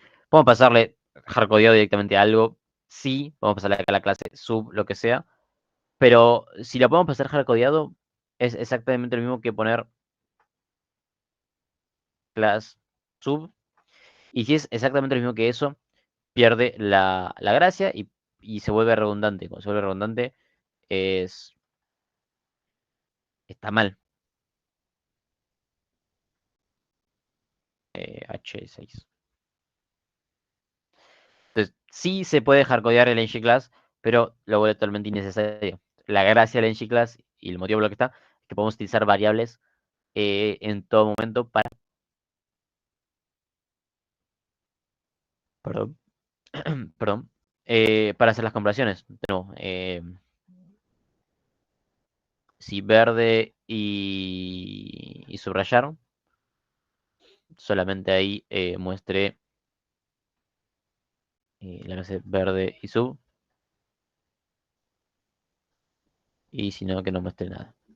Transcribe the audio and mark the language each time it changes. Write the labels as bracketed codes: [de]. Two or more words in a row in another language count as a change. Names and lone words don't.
[es] Podemos pasarle hardcodeado directamente a algo, sí, podemos pasarle acá a la clase sub, lo que sea, pero si la podemos pasar hardcodeado, es exactamente lo mismo que poner class sub, y si es exactamente lo mismo que eso, pierde la gracia y se vuelve redundante. Cuando se vuelve redundante, es, está mal. H6. Entonces, sí se puede hardcodear el ng-class, pero lo vuelve totalmente innecesario. La gracia del ng-class y el motivo por lo que está es que podemos utilizar variables en todo momento para, perdón, perdón, para hacer las comparaciones. No, si verde y subrayar, solamente ahí muestre la clase verde y sub, y si no, que no muestre nada.